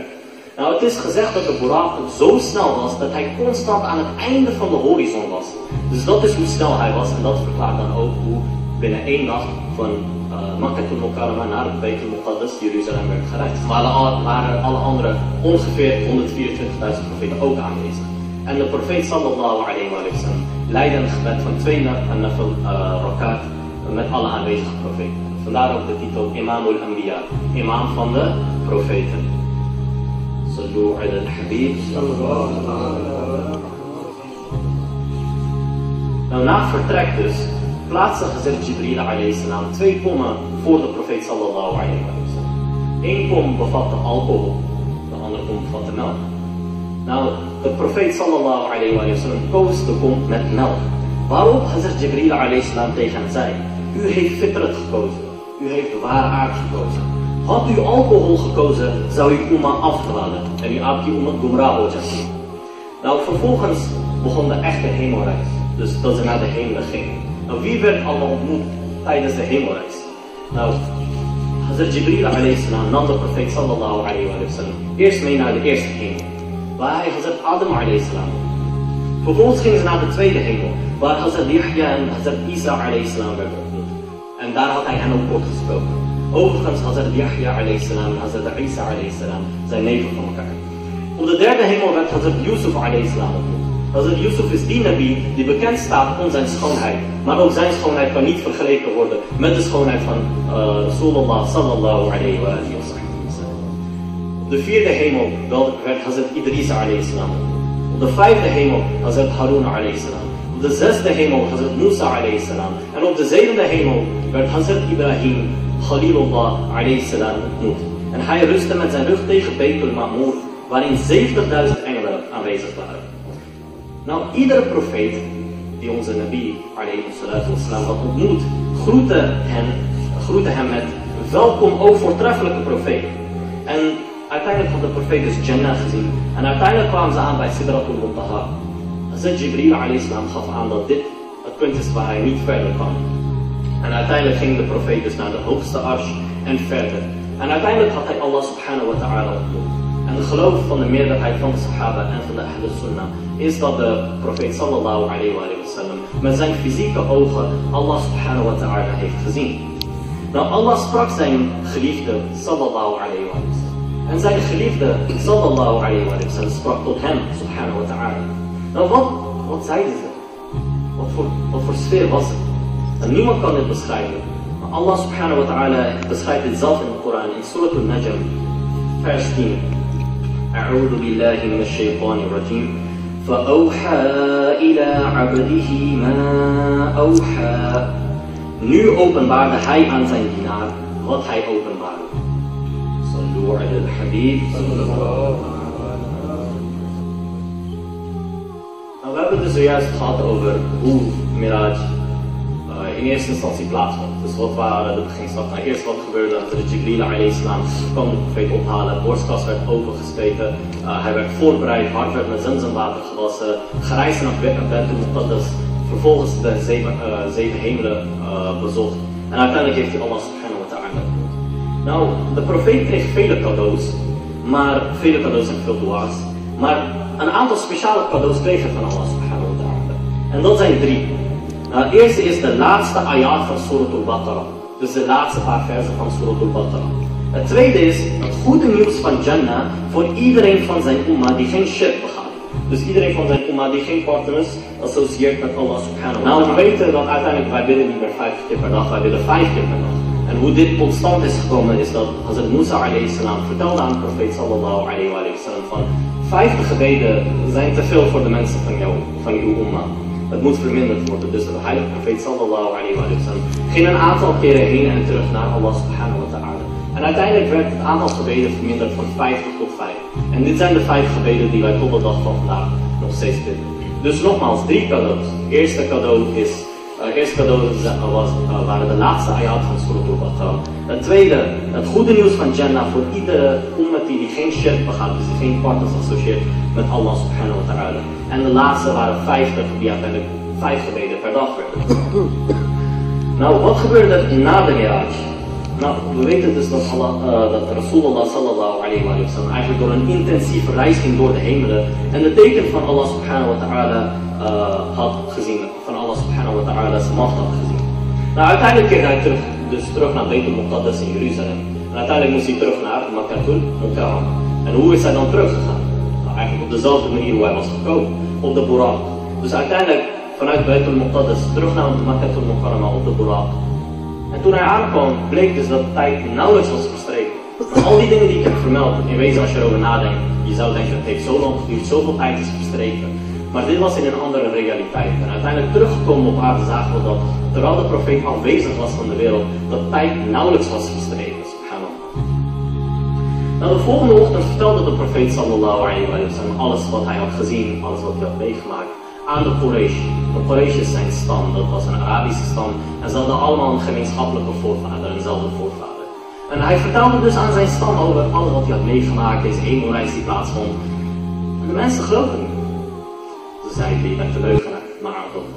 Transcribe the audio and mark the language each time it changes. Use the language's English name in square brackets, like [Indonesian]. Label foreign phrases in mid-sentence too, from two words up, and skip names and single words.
[Dutch] Nou, het is gezegd dat de Burak zo snel was dat hij constant aan het einde van de horizon was. Dus dat is hoe snel hij was en dat verklaart dan ook hoe binnen één nacht van Makkah al-Mukarrama naar het Beit al-Muqaddas, Jeruzalem, werd gereisd. Maar waren alle andere ongeveer 124.000 profeten ook aanwezig. En de profeet [Arabic] صلى الله عليه وسلم [Dutch] leidde een gebed van 2 [Arabic] نفل ركعات [Dutch] met alle aanwezige profeten. Vandaar ook de titel [Arabic] إمام الأنبياء, [Dutch] imam van de profeten. [Arabic] صلوا على الحبيب صلى الله عليه وسلم. [Dutch] Nou, na vertrek dus plaatste Hazrat Jibril [Arabic] عليه السلام [Dutch] 2 pommen voor de profeet [Arabic] صلى الله عليه وسلم. [Dutch] 1 pom bevatte alcohol, de andere pom bevatte melk. Nou, de profeet [Arabic] صلى الله عليه وسلم [Dutch] koos de pom met melk. Waarop Hazrat Jibril [Arabic] عليه السلام [Dutch] tegen hem zei: u heeft fitrat gekozen, u heeft de ware aard gekozen. Had u alcohol gekozen, zou u umma afdwalen en u [Urdu] آپ کی امت گمراہ ہو جاتی. [Dutch] Nou, vervolgens begon de echte hemelreis. Dus dat ze naar de hemel gingen. Nou, wie werd allemaal ontmoet tijdens de hemelreis? Nou, Hazrat Jibril [Arabic] عليه السلام [Dutch] nam de profeet [Arabic] صلى الله عليه وسلم [Dutch] eerst mee naar de eerste hemel, waar hij Hazrat Adam [Arabic] عليه السلام. [Dutch] Vervolgens gingen ze naar de tweede hemel, waar Hazrat Yahya en Hazrat Isa [Arabic] عليه السلام [Dutch] werden ontmoet. En daar had hij hen ook kort gesproken. Overigens Hazrat Yahya [Arabic] عليه السلام [Dutch] en Hazrat Isa [Arabic] عليه السلام [Dutch] zijn neven van elkaar. Op de derde hemel werd Hazrat Yusuf [Arabic] عليه السلام [Dutch] ontmoet. Hazrat Yusuf is die nabi die bekend staat om zijn schoonheid. Maar ook zijn schoonheid kan niet vergeleken worden met de schoonheid van Rasulullah [Arabic] صلى الله عليه وسلم. [Dutch] Op de vierde hemel werd Hazrat Idris [Arabic] عليه السلام. [Dutch] Op de vijfde hemel Hazrat Harun [Arabic] عليه السلام. [Dutch] Op de zesde hemel Hazrat Musa [Arabic] عليه السلام. [Dutch] En op de zevende hemel werd Hazrat Ibrahim Khalilullah [Arabic] عليه السلام [Dutch] ontmoet. En hij rustte met zijn rug tegen Beit al-Ma'mur, waarin 70.000 engelen aanwezig waren. Nou, iedere profeet die onze nabi [Arabic] عليه الصلاة والسلام [Dutch] had ontmoet, groette hem met welkom o voortreffelijke profeet. En uiteindelijk had de profeet dus Jannah gezien. En uiteindelijk kwamen ze aan bij Sidratul Muntaha. Hazrat Jibril [Arabic] عليه السلام [Dutch] gaf aan dat dit het punt is waar hij niet verder kwam. En uiteindelijk ging de profeet dus naar de hoogste arsh en verder. En uiteindelijk had hij Allah [Arabic] سبحانه وتعالى [Dutch] ontmoet. En het geloof van de meerderheid van de Sahaba en van de [Arabic] أهل السنة [Dutch] is dat de profeet [Arabic] صلى الله عليه وسلم [Dutch] met zijn fysieke ogen Allah [Arabic] سبحانه وتعالى [Dutch] heeft gezien. Nou, Allah sprak zijn geliefde [Arabic] صلى الله عليه وسلم. [Dutch] En zijn geliefde [Arabic] صلى الله عليه وسلم [Dutch] sprak tot hem [Arabic] سبحانه وتعالى. [Dutch] Nou, wat zeiden ze? Wat voor sfeer was het? En niemand kan dit beschrijven. Maar Allah [Arabic] سبحانه وتعالى [Dutch] beschrijft het zelf in de Koran in Surah al-Najm vers 10. [Arabic] أعوذ بالله من الشيطان الرجيم فأوحى إلى عبده ما أوحى. [Dutch] Nu openbaarde hij aan zijn dienaar wat hij openbaarde. [Arabic] صلوا على الحبيب. [Dutch] Nou, we hebben het dus zojuist gehad over hoe Miraj in eerste instantie plaatsvond. Dus wat waren de beginstappen? Nou, eerst wat gebeurde, dat Jibril [Arabic] عليه السلام [Dutch] kwam de profeet ophalen, de borstkas werd opengespleten, hij werd voorbereid, hart werd met zamzamwater gewassen, gereisd naar Beit al-Muqaddas, vervolgens de 7 hemelen bezocht en uiteindelijk heeft hij Allah [Arabic] سبحانه وتعالى [Dutch] ontmoet. Nou, de profeet kreeg vele cadeaus en veel dua's, maar een aantal speciale cadeaus kregen van Allah [Arabic] سبحانه وتعالى. [Dutch] En dat zijn 3. Nou, het eerste is de laatste ayat van Surat al-Baqarah. Dus de laatste paar versen van Surat al-Baqarah. Het tweede is het goede nieuws van Jannah voor iedereen van zijn umma die geen shirk begaat. Dus iedereen van zijn umma die geen partners associeert met Allah [Arabic] سبحانه وتعالى. [Dutch] Nou, we weten dat uiteindelijk wij bidden niet meer 50 keer per dag, wij bidden 5 keer per dag. En hoe dit tot stand is gekomen is dat Hazrat Musa [Arabic] عليه السلام [Dutch] vertelde aan de profeet [Arabic] صلى الله عليه وسلم [Dutch] van 50 gebeden zijn te veel voor de mensen van uw umma. Het moet verminderd worden. Dus de heilige profeet [Arabic] صلى الله عليه وسلم [Dutch] ging een aantal keren heen en terug naar Allah [Arabic] سبحانه وتعالى. [Dutch] En uiteindelijk werd het aantal gebeden verminderd van 50 tot 5. En dit zijn de 5 gebeden die wij tot de dag van vandaag nog steeds bidden. Dus nogmaals, 3 cadeaus. Het eerste cadeau waren de laatste ayat van Surat al-Baqarah. Het tweede, het goede nieuws van Jannah voor iedere ummati die geen shirk begaat, dus die geen partners associeert met Allah [Arabic] سبحانه وتعالى. [Dutch] En de laatste waren 50 die uiteindelijk 5 gebeden per dag werden. Nou, wat gebeurde er na de Mi'raj? Nou, we weten dus dat Rasulullah [Arabic] صلى الله عليه وسلم [Dutch] eigenlijk door een intensieve reis ging door de hemelen en de teken van Allah [Arabic] سبحانه وتعالى [Dutch] had gezien, van Allah [Arabic] سبحانه وتعالى [Dutch] zijn macht had gezien. Nou, uiteindelijk keerde hij terug naar Beit al-Muqaddas in Jeruzalem. En uiteindelijk moest hij terug naar Makkatul Mukarrama. En hoe is hij dan teruggegaan? Nou, eigenlijk op dezelfde manier hoe hij was gekomen, op de Buraq. Dus uiteindelijk vanuit Beit al-Muqaddas terug naar Makkatul Mukarrama op de Buraq. En toen hij aankwam, bleek dus dat de tijd nauwelijks was verstreken. Al die dingen die ik heb vermeld, in wezen als je erover nadenkt, je zou denken het heeft zo lang geduurd, zoveel tijd is verstreken. Maar dit was in een andere realiteit. En uiteindelijk teruggekomen op aarde zagen we dat, terwijl de profeet aanwezig was van de wereld, dat tijd nauwelijks was verstreken. Subhanallah. Nou, de volgende ochtend vertelde de profeet [Arabic] صلى الله عليه وسلم [Dutch] alles wat hij had gezien, alles wat hij had meegemaakt aan de Quraysh. De Quraysh is zijn stam, dat was een Arabische stam. En ze hadden allemaal een gemeenschappelijke voorvader, eenzelfde voorvader. En hij vertelde dus aan zijn stam over alles wat hij had meegemaakt, deze hemelreis die plaatsvond. En de mensen geloofden niet. Ze zeiden, je bent de leugenaar, maar dat wel.